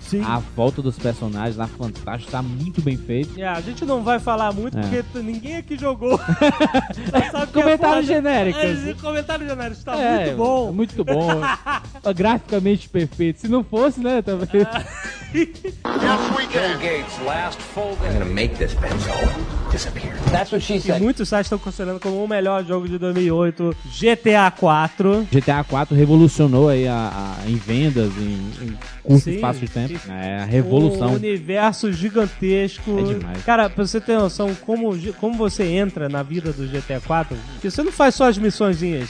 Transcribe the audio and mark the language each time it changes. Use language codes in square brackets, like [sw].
[pt] Sim. A volta dos personagens lá, fantástico, tá muito bem feito. A gente não vai falar muito porque ninguém aqui jogou. Comentário genérico. Comentário genérico, tá muito bom. Muito bom. Graficamente perfeito. Se não fosse, né? [en] Yes, we can. Gates, last full game. I'm gonna make this pencil disappear. That's what she said. [pt] E muitos sites estão considerando como o melhor jogo de 2008, GTA 4. GTA 4 revolucionou aí em vendas, curto espaço de tempo. É a revolução. Um universo gigantesco. É demais. Cara, pra você ter noção, como você entra na vida do GTA 4, porque você não faz só as missõezinhas.